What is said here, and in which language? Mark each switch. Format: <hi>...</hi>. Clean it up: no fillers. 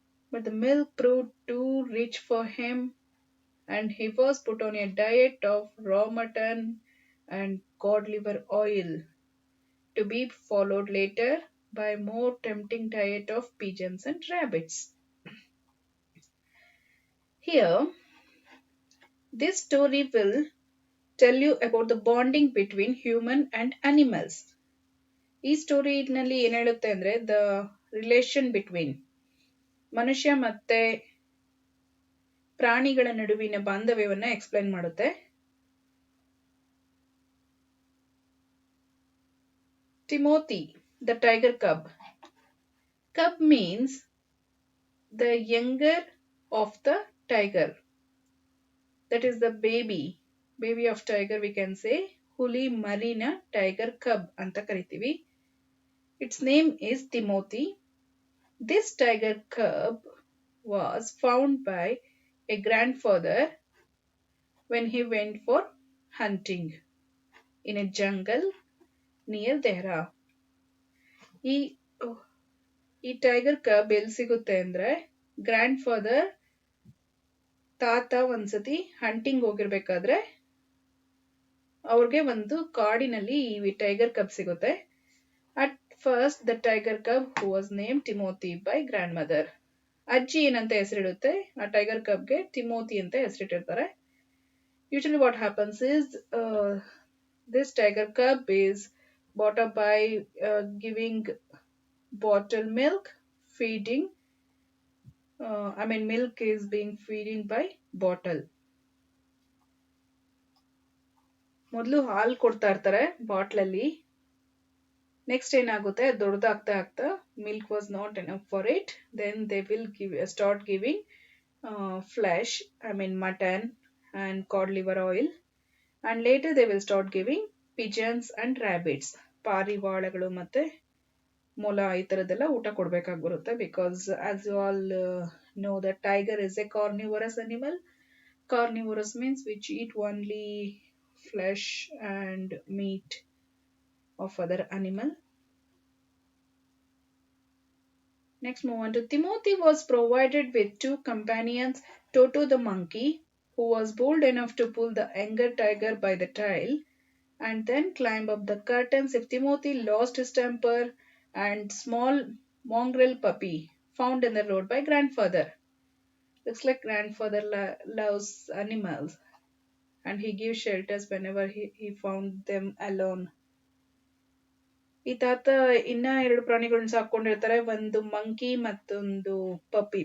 <en>But the milk proved too rich for him, and he was put on a diet of raw mutton and cod liver oil, to be followed later by a more tempting diet of pigeons and rabbits. Here, this story will tell you about the bonding between human and animals.</en> <kn>ಈ ಸ್ಟೋರಿನಲ್ಲಿ ಏನ್ ಹೇಳುತ್ತೆ ಅಂದ್ರೆ</kn> <en>the relation between</en> <kn>ಮನುಷ್ಯ ಮತ್ತೆ ಪ್ರಾಣಿಗಳ ನಡುವಿನ ಬಾಂಧವ್ಯವನ್ನ explain ಮಾಡುತ್ತೆ.</kn> <en>Timothy, the tiger cub. Cub means the younger of the tiger. That is the baby. Baby of tiger we can say.</en> <kn>ಹುಲಿ ಮರಿನ tiger cub ಅಂತ ಕರಿತೀವಿ.</kn> <en>Its name is Timothy. This tiger cub was found by a grandfather when he went for hunting in a jungle near Dehra.</en> <kn>ಈ ಈ tiger ಕಬ್ ಎಲ್ಲಿ ಸಿಗುತ್ತೆ ಅಂದ್ರೆ grand father ತಾತ ಒಂದ್ಸತಿ ಹಂಟಿಂಗ್ ಹೋಗಿರ್ಬೇಕಾದ್ರೆ ಅವ್ರಿಗೆ ಒಂದು ಕಾಡಿನಲ್ಲಿ ಈ ಟೈಗರ್ ಕಬ್ ಸಿಗುತ್ತೆ.</kn> <en>At first the tiger cub who was name Timothy by grandmother.</en> <kn>ಅಜ್ಜಿ ಏನಂತ ಹೆಸರಿಡುತ್ತೆ ಆ ಟೈಗರ್ ಕಬ್ಗೆ ಟಿಮೋತಿ ಅಂತ ಹೆಸರಿಟ್ಟಿರ್ತಾರೆ.</kn> <en>Usually what happens is this tiger cub is brought up by giving bottle milk, feeding. Milk is being feeding by bottle.</en> <kn>ಮೊದಲು ಹಾಲು ಕೊಡ್ತಾ ಇರ್ತಾರೆ ಬಾಟ್ಲಲ್ಲಿ.</kn> <en>next</en> <kn>ಏನಾಗುತ್ತೆ ದೊಡ್ಡದಾಗ್ತಾ ಆಗ್ತಾ</kn> <en>Milk was not enough for it. Then they will start giving flesh, mutton and cod liver oil, and later they will start giving pigeons and rabbits.</en> <kn>ಪಾರಿವಾಳಗಳು ಮತ್ತೆ ಮೊಲ ಈ ತರದೆಲ್ಲ ಊಟ ಕೊಡ್ಬೇಕಾಗಿ ಬರುತ್ತೆ.</kn> <en>Because as you all know that tiger is a carnivorous animal. Carnivorous means which eat only flesh and meat of other animal. Next, move on to Timothy was provided with two companions, Toto the monkey, who was bold enough to pull the younger tiger by the tail and then climb up the curtains if Timothy lost his temper, and small mongrel puppy found in the road by grandfather. Looks like grandfather loves animals and he gives shelters whenever he found them alone.</en> <kn>ಈ ತಾತ ಇನ್ನ ಎರಡು ಪ್ರಾಣಿಗಳನ್ನ ಸಾಕೊಂಡಿರ್ತಾರೆ, ಒಂದು monkey ಮತ್ತೊಂದು ಪಪ್ಪಿ.</kn>